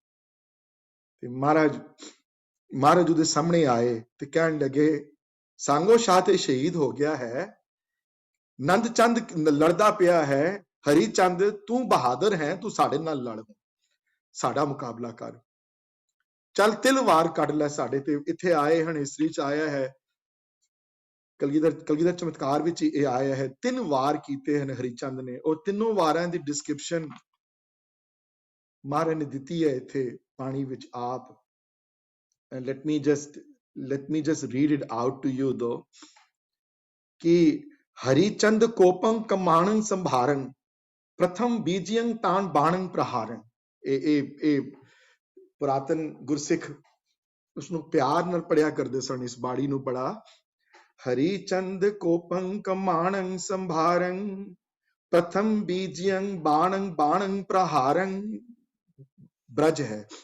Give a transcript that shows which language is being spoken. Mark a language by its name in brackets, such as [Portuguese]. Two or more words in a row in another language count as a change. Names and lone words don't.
[Punjabi] ਤੇ ਮਹਾਰਾਜ ਉਹਦੇ ਸਾਹਮਣੇ ਆਏ ਤੇ ਕਹਿਣ ਲੱਗੇ, ਸਾਂਗੋ ਸ਼ਾਹ ਤੇ ਸ਼ਹੀਦ ਹੋ ਗਿਆ ਹੈ, ਨੰਦ ਚੰਦ ਲੜਦਾ ਪਿਆ ਹੈ, ਹਰੀਚੰਦ ਤੂੰ ਬਹਾਦਰ ਹੈ, ਤੂੰ ਸਾਡੇ ਨਾਲ ਲੜ, ਸਾਡਾ ਮੁਕਾਬਲਾ ਕਰ, ਚੱਲ ਤਲਵਾਰ ਕੱਢ ਲੈ ਸਾਡੇ ਤੇ। ਇੱਥੇ ਆਏ ਹਨ, ਹਿਸਟਰੀ ਚ ਆਇਆ ਹੈ, ਕਲਗੀਧਰ ਚਮਤਕਾਰ ਵਿੱਚ ਇਹ ਆਇਆ ਹੈ। 3 ਵਾਰ ਕੀਤੇ ਹਨ ਹਰੀਚੰਦ ਨੇ, ਉਹ 3 ਵਾਰਾਂ ਦੀ ਡਿਸਕ੍ਰਿਪਸ਼ਨ ਮਹਾਰਾਜ ਨੇ ਦਿੱਤੀ ਹੈ ਇੱਥੇ ਬਾਣੀ ਵਿੱਚ ਆਪ। [English] And let me just read it out to you though, [Braj] कि हरिचंद कोपं कमाणं संभारं, प्रथम बीजियं तान बाणं प्रहारं। [Punjabi] ਇਹ ਪੁਰਾਤਨ ਗੁਰਸਿੱਖ ਉਸਨੂੰ ਪਿਆਰ ਨਾਲ ਪੜਿਆ ਕਰਦੇ ਸਨ ਇਸ ਬਾਣੀ ਨੂੰ ਬੜਾ। [Braj] ਹਰੀਚੰਦ ਕੋਪੰ ਕਮਾਣੰ ਸੰਭਾਰੰ, ਪ੍ਰਥਮ ਬੀਜਿਯੰ ਬਾਣੰ ਬਾਣੰ ਪ੍ਰਹਾਰੰ। [Punjabi] ਬ੍ਰਜ ਹੈ।